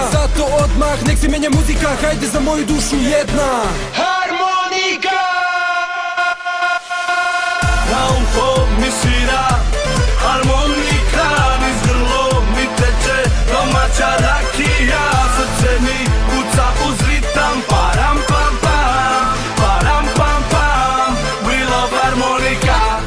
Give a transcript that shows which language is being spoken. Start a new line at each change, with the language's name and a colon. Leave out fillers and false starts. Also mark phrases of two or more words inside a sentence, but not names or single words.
Serbian: Zato odmah, nek se menja muzika, hajde za moju dušu jedna harmonika. Na uho mi svira harmonika, niz grlo mi teče domaća rakija. Srce mi kuca uz ritam, param pam pam, param pam pam,
English: we love
Serbian: harmonika.